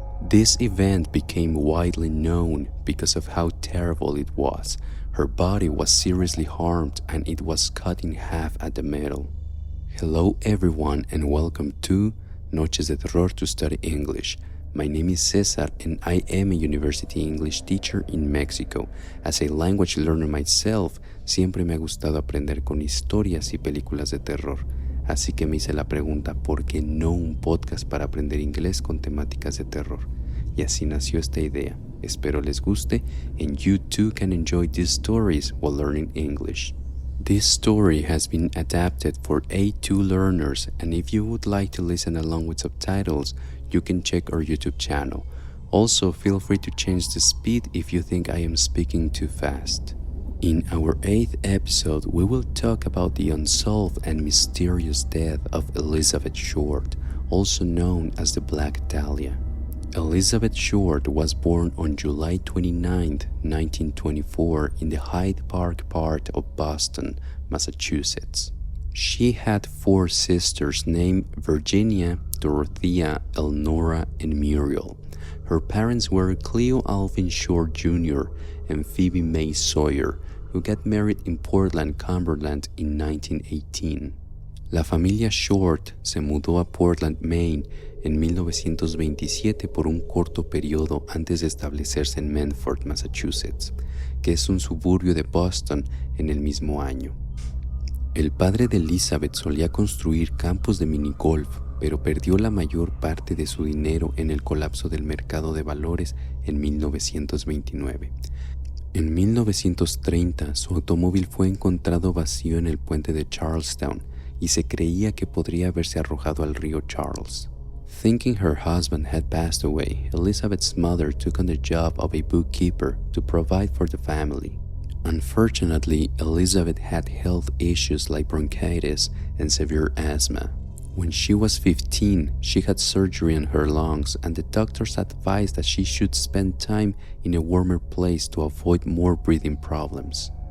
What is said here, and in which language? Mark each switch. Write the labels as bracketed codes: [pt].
[en] This event became widely known because of how terrible it was. Her body was seriously harmed and it was cut in half at the middle. Hello everyone and welcome to Noches de Terror to Study English. My name is Cesar and I am a university English teacher in Mexico. As a language learner myself, [es] siempre me ha gustado aprender con historias y películas de terror. Así que me hice la pregunta, ¿por qué no un podcast para aprender inglés con temáticas de terror? Y así nació esta idea. Espero les guste [en] and you too can enjoy these stories while learning English. This story has been adapted for A2 learners, and if you would like to listen along with subtitles, you can check our YouTube channel. Also, feel free to change the speed if you think I am speaking too fast. In our 8th episode, we will talk about the unsolved and mysterious death of Elizabeth Short, also known as the Black Dahlia. Elizabeth Short was born on July 29, 1924 in the Hyde Park part of Boston, Massachusetts. She had 4 sisters named Virginia, Dorothea, Elnora, and Muriel. Her parents were Cleo Alvin Short Jr. and Phoebe May Sawyer, who got married in Portland, Cumberland in 1918. [es] La familia Short se mudó a Portland, Maine en 1927 por un corto periodo antes de establecerse en Medford, Massachusetts, que es un suburbio de Boston en el mismo año. El padre de Elizabeth solía construir campos de minigolf, pero perdió la mayor parte de su dinero en el colapso del mercado de valores en 1929. En 1930, su automóvil fue encontrado vacío en el puente de Charlestown y se creía que podría haberse arrojado al río Charles. [en] Thinking her husband had passed away, Elizabeth's mother took on the job of a bookkeeper to provide for the family. Unfortunately, Elizabeth had health issues like bronchitis and severe asthma. When she was 15, she had surgery on her lungs and the doctors advised that she should spend time in a warmer place to avoid more breathing problems.